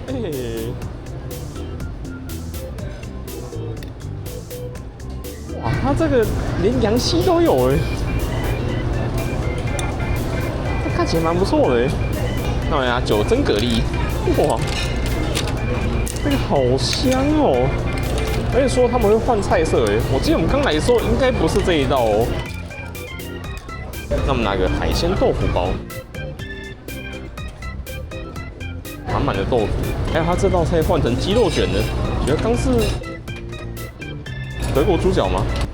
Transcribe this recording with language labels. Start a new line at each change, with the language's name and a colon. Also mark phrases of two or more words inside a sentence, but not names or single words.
Chinese: 哇， 它這個連羊膝都有哎，這看起來蠻不錯的哎。那我呀，九珍蛤蜊，哇，這個好香哦！而且說他們會換菜色哎，我記得我們剛來的時候應該不是這一道哦。那我們拿個海鮮豆腐包，滿滿的豆腐，還有它這道菜換成雞肉卷的，覺得剛是德國豬腳嗎？